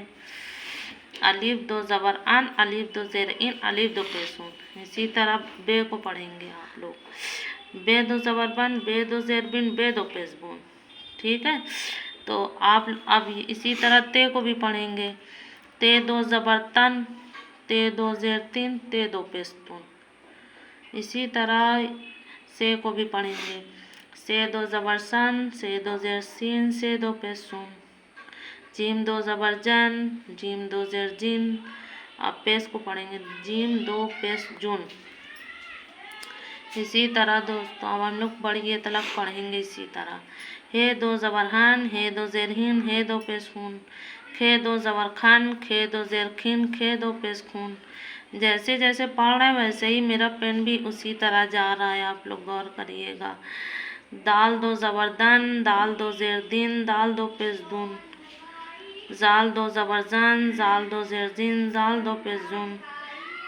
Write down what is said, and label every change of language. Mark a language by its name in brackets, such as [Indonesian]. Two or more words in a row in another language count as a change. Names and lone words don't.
[Hindi] अलिफ 2 ज़बर अन, अलिफ 2 ज़ेर इन, अलिफ 2 पेश उन। इसी तरह बे को पढ़ेंगे आप लोग। बे 2 ज़बर बन, बे 2 ज़ेर बिन, बे 2 पेश बुन। ठीक है, तो आप अब इसी तरह ते को भी पढ़ेंगे। ते 2 ज़बर तन, ते 2 ज़ेर तिन, ते 2 पेश तुन। इसी तरह से को भी पढ़ेंगे। से 2 ज़बर सन, से 2 ज़ेर सीन, से 2 पेश सुन। जीम 2 ज़बर जन, जीम 2 ज़ेर जिन। अब पेश को पढ़ेंगे। जीम 2 पेश जुन। इसी तरह दोस्तों अब हम लोग बड़ी ये तलक पढ़ेंगे इसी तरह। हे 2 ज़बर हन, हे 2 ज़ेर हिन, हे 2 पेश हुन। खे 2 ज़बर खन, खे 2 ज़ेर खिन, खे 2 पेश खून। जैसे जैसे पढ़ रहे हैं वैसे ही मेरा पेन भी उसी तरह जा रहा है, आप लोग गौर करिएगा। दाल 2 ज़बर दन, दाल 2 ज़ेर दिन, दाल 2 पेश दुन। जाल 2 ज़बर जन, जाल 2 ज़ेर जिन, जाल 2 पेश जुन।